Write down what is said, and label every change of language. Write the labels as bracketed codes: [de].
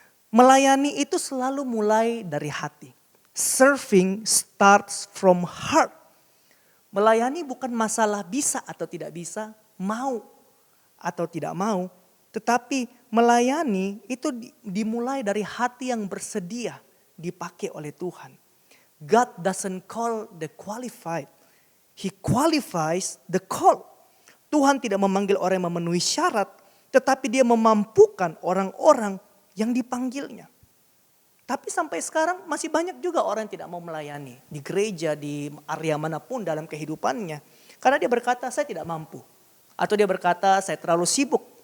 [id] Melayani itu selalu mulai dari hati. [en] Serving starts from heart. [id] Melayani bukan masalah bisa atau tidak bisa, mau atau tidak mau. Tetapi melayani itu dimulai dari hati yang bersedia dipakai oleh Tuhan. [en] God doesn't call the qualified. He qualifies the call. [id] Tuhan tidak memanggil orang yang memenuhi syarat, tetapi dia memampukan orang-orang yang dipanggilnya. Tapi sampai sekarang masih banyak juga orang yang tidak mau melayani. Di gereja, di area manapun dalam kehidupannya. Karena dia berkata, saya tidak mampu. Atau dia berkata, saya terlalu sibuk.